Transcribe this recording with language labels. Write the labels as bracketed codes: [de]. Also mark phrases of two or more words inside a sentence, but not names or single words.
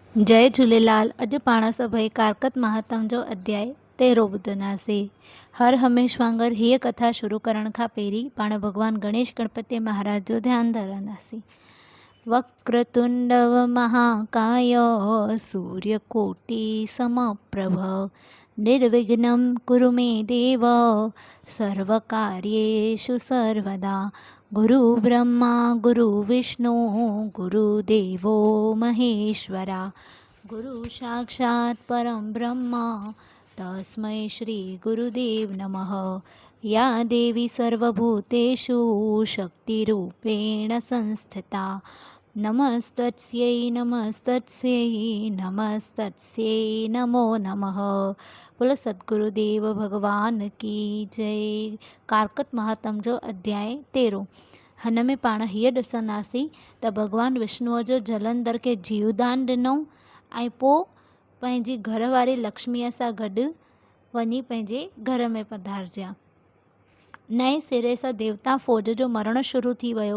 [sd] जय झूलेलाल। अॼु पाण सभई कारकत महात्म जो अध्याय 13 ॿुधंदासीं। हर हमेश वांगुरु हीअ कथा शुरू करण खां पहिरीं पाण भॻवान गणेश गणपति महाराज जो ध्यानु धरंदासीं। [sa] वक्रतुंडव महाकाय सूर्यकोटि समप्रभ निर्विघ्नं कुरु मे देव सर्वकार्येषु सर्वदा। गुरु ब्रह्मा गुरु विष्णु गुरुदेवो महेश्वरा गुरु साक्षात् परं ब्रह्म तस्मै श्री गुरुदेव नमः। या देवी सर्वभूतेषु शक्तिरूपेण संस्थिता नमस्तस्यै नमस्तस्यै नमस्तस्यै नमो नमः। [hi] बोलो सद्गुरुदेव भगवान की जय। [sd] कारकत महात्म जो अध्याय 13। हिन में पाण हीअ ॾिसंदासीं त भॻवानु विष्णुअ जो जलंधर खे जीवदान ॾिनो ऐं पोइ पंहिंजी घरवारी लक्ष्मीअ सां गॾु वञी पंहिंजे घर में पधारजिया। नए सिरे सां देवता फ़ौज जो मरण शुरू थी वियो।